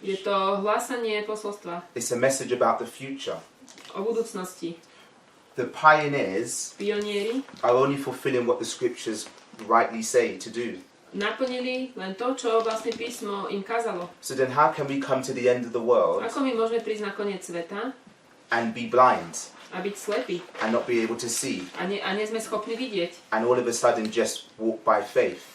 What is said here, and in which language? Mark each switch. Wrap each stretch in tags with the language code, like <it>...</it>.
<sk>Je to hlásanie posolstva</sk> <en>It's a message about the future.</en> <sk>o budúcnosti.</sk> <en>The pioneers</en> <sk>Pionieri</sk> <en>are only fulfilling what the scriptures rightly say to do.</en> <sk>naplnili len to, čo vlastne písmo im kázalo.</sk> <en>So then how can we come to the end of the world</en> <sk>Ako my môžeme prísť na koniec sveta</sk> <en>and be blind</en> <sk>a byť slepí</sk> <en>and not be able to see</en> <sk>a nie sme schopní vidieť</sk> <en>and all of a sudden just walk by faith?</en>